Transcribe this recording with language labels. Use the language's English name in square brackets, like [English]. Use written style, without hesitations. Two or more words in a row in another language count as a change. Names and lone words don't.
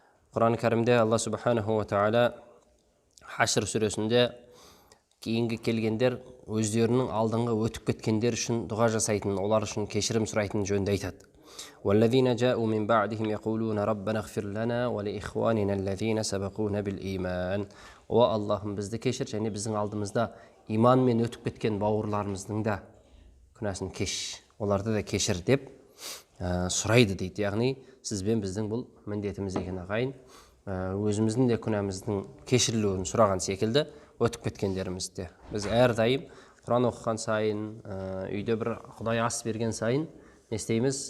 [Kazakh] Құран кәрімде [Arabic] الله سبحانه وتعالى [Kazakh] Хашр сүресінде кейінгі келгендер өздерінің алдыңғы өтіп кеткендер үшін дұға жасайтын, олар үшін кешірім сұрайтын жөнінде айтады. [Arabic] وَالَّذِينَ جَاءُوا مِنْ بَعْدِهِمْ يَقُولُونَ رَبَّنَا اغْفِرْ لَنَا وَلِإِخْوَانِنَا الَّذِينَ سَبَقُونَا بِالْإِيمَانِ. [Kazakh] О Аллахым, бізді кешір, және біздің алдымызда иманмен өтіп кеткен бауырларымыздың да күнәсін кеш, оларды да кешір деп сұрайды дейді. Яғни сізбен біздің бұл міндетіміз екен ағайын, өзіміздің де күнәміздің кешірілуін сұраған секілді өтіп кеткендерімізде біз әрдайым Құран оқыған сайын, үйде бір Құдай ас берген сайын не істейміз?